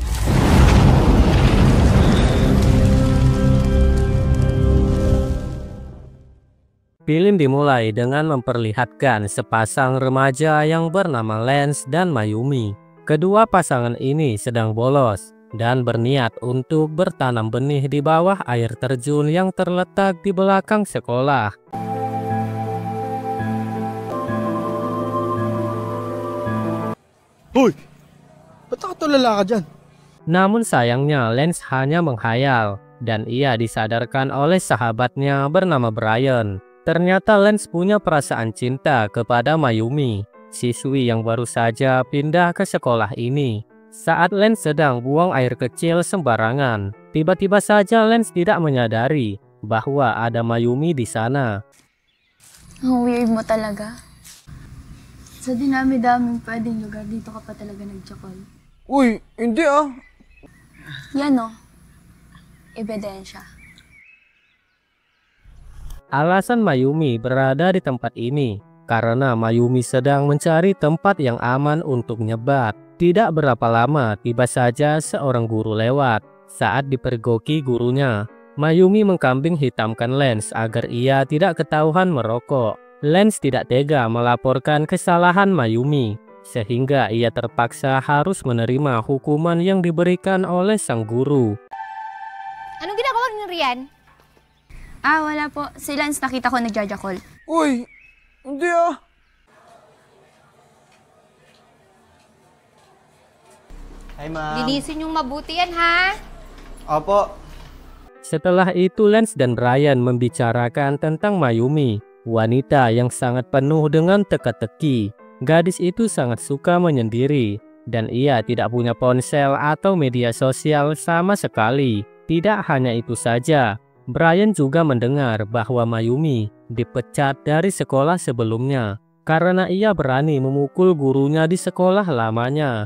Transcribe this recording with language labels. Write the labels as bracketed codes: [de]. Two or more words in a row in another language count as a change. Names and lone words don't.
[id] Film dimulai dengan memperlihatkan sepasang remaja yang bernama Lance dan Mayumi. Kedua pasangan ini sedang bolos dan berniat untuk bertanam benih di bawah air terjun yang terletak di belakang sekolah. [tl] Hoy! Ba't nakatulala ka dyan? [id] Namun sayangnya Lance hanya menghayal dan ia disadarkan oleh sahabatnya bernama Brian. Ternyata Lance punya perasaan cinta kepada Mayumi, siswi yang baru saja pindah ke sekolah ini. Saat Lance sedang buang air kecil sembarangan, tiba-tiba saja Lance tidak menyadari bahwa ada Mayumi di sana. [tl] Ang weird mo talaga. Sa dinami-daming pwedeng lugar, dito ka pa talaga nagtsakol. Uy, hindi ah. Yan o. Ebidensya. [id] Alasan Mayumi berada di tempat ini karena Mayumi sedang mencari tempat yang aman untuk nyebat. Tidak berapa lama, tiba saja seorang guru lewat. Saat dipergoki gurunya, Mayumi mengkambing hitamkan Lance agar ia tidak ketahuan merokok. Lance tidak tega melaporkan kesalahan Mayumi, sehingga ia terpaksa harus menerima hukuman yang diberikan oleh sang guru. [tl] Anong ginagawa niyo riyan? Wala po. Si Lance nakita ko nagjajakol. Uy, hindi ah. Hi, ma'am. Linisin yung mabuti yan, ha? Opo. [id] Setelah itu Lance dan Brian membicarakan tentang Mayumi, wanita yang sangat penuh dengan teka-teki. Gadis itu sangat suka menyendiri dan ia tidak punya ponsel atau media sosial sama sekali. Tidak hanya itu saja, Brian juga mendengar bahwa Mayumi dipecat dari sekolah sebelumnya karena ia berani memukul gurunya di sekolah lamanya.